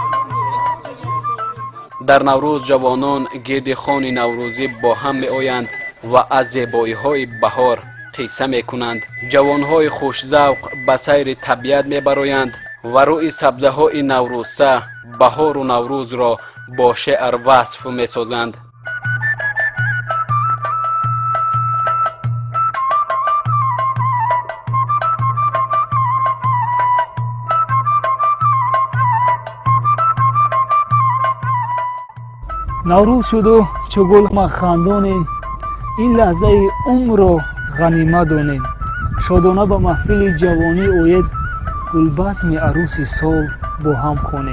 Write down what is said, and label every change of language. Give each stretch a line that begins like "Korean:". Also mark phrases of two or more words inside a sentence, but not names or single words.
Tajik: در نوروز جوانان گرد خوان نوروزی با هم می آیند و از زیبایی‌های بهار قصه می‌کنند. جوان‌های خوش‌ذوق به سیر طبیعت می‌برویند و روی سبزه‌های نوروزسه بهار و نوروز را با شعر وصف می‌سازند. наврӯз шуду чу гул ма хандонем ин лаҳзаи умрро ғанимат донем шодона ба маҳфили ҷавонӣ оед гулбазми арӯси сол бо ҳам хонем